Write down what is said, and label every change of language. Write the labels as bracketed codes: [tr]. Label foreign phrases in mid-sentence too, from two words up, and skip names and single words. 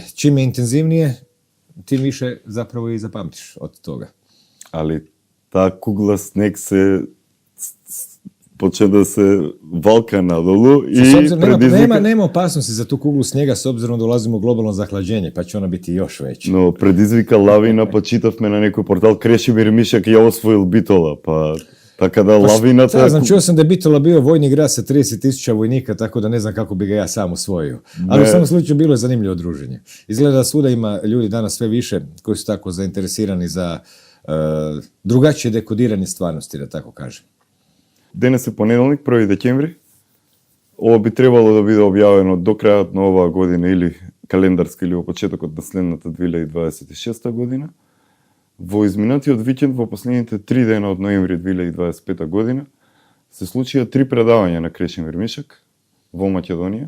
[hr] Čim je intenzivnije, tim više zapravo i zapamtiš od toga. [mk] Али та кугла снег се почне да се валка надолу и [hr] nema opasnosti za tu kuglu snijega s obzirom da ulazimo u globalno zahlađenje, pa će ona biti još veća. [mk] Но предизвика лавина, па читавме на некој портал Крешимир Мишек ја освоил Битола, па така да лавината... [hr] Da, znam, čuo sam da je Bitola bio vojni grad sa 30.000 vojnika, tako da ne znam kako bi ga ja sam osvojio. Ali u samom slučaju bilo je zanimljivo druženje. Izgleda da svuda ima ljudi danas sve više koji su tako zainteresirani za drugačije dekodiranje stvarnosti, da tako kažem. [mk] Денес е понеделник, 1 декември. Ова би требало да биде објавено до крајот на оваа година или календарска или во почетокот на следната 2026 година. Во изминатиот викенд, во последните 3 дена од ноември 2025 година, се случија 3 предавања на Крешимир Мишек во Македонија.